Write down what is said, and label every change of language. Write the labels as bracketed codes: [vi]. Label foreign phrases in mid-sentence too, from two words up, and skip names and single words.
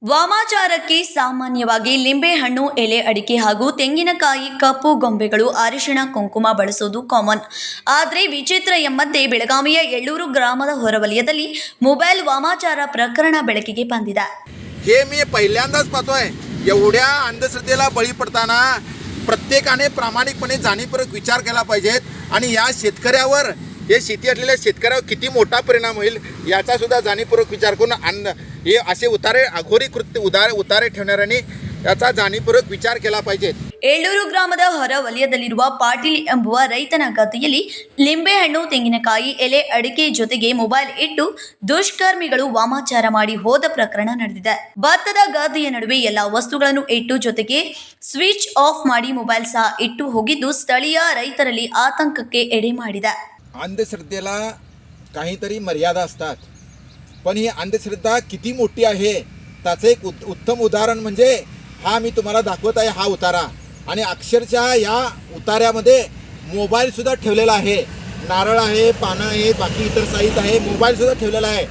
[kn] ವಾಮಾಚಾರಕ್ಕೆ ಸಾಮಾನ್ಯವಾಗಿ ಲಿಂಬೆಹಣ್ಣು, ಎಲೆ ಅಡಿಕೆ ಹಾಗೂ ತೆಂಗಿನಕಾಯಿ, ಕಪ್ಪು ಗೊಂಬೆಗಳು, ಅರಿಶಿಣ, ಕುಂಕುಮ ಬಳಸೋದು ಕಾಮನ್. ಆದರೆ ವಿಚಿತ್ರ ಎಂಬಂತೆ ಬೆಳಗಾವಿಯ ಎಳ್ಳೂರು ಗ್ರಾಮದ ಹೊರವಲಯದಲ್ಲಿ ಮೊಬೈಲ್ ವಾಮಾಚಾರ प्रकरण ಬೆಳಕಿಗೆ ಬಂದಿದೆ. [mr] हे मी पहिल्यांदाच पाहतोय. एवढ्या अंधश्रद्धेला बळी पडताना प्रत्येकाने प्रामाणिकपणे जाणीवपूर्वक विचार केला पाहिजेत आणि या शेतकऱ्यावर, हे शेती असलेल्या शेतकऱ्यावर किती मोठा परिणाम होईल याचा सुद्धा जाणीवपूर्वक विचार करून हे असे अघोरी कृत्य उतारे ठेवणाऱ्यांनी याचा जाणीवपूर्वक विचार केला पाहिजे. [kn] ಎಳ್ಳೂರು ಗ್ರಾಮದ ಹೊರವಲಯದಲ್ಲಿರುವ ಪಾಟೀಲ್ ಎಂಬುವ ರೈತನ ಗದ್ದೆಯಲ್ಲಿ ಲಿಂಬೆಹಣ್ಣು, ತೆಂಗಿನಕಾಯಿ, ಎಲೆ ಅಡಿಕೆ ಜೊತೆಗೆ ಮೊಬೈಲ್ ಇಟ್ಟು ದುಷ್ಕರ್ಮಿಗಳು ವಾಮಾಚಾರ ಮಾಡಿ ಹೋದ ಪ್ರಕರಣ ನಡೆದಿದೆ. ಭತ್ತದ ಗದ್ದೆಯ ನಡುವೆ ಎಲ್ಲ ವಸ್ತುಗಳನ್ನು ಇಟ್ಟು ಜೊತೆಗೆ [en] switch off [kn] ಮಾಡಿ ಮೊಬೈಲ್ ಸಹ ಇಟ್ಟು ಹೋಗಿದ್ದು ಸ್ಥಳೀಯ ರೈತರಲ್ಲಿ ಆತಂಕಕ್ಕೆ ಎಡೆ ಮಾಡಿದೆ. [mr] अंधश्रद्धेला काहीतरी मर्यादा असतात, पण ही अंधश्रद्धा किती मोठी आहे त्याचं एक उत्तम उदाहरण म्हणजे हा मी तुम्हाला दाखवत आहे, हा उतारा. आणि अक्षरशः या उतार्यामध्ये मोबाईल सुद्धा ठेवलेला आहे. नारळ आहे, पानं आहे, बाकी इतर साहित्य आहे, मोबाईल सुद्धा ठेवलेला आहे.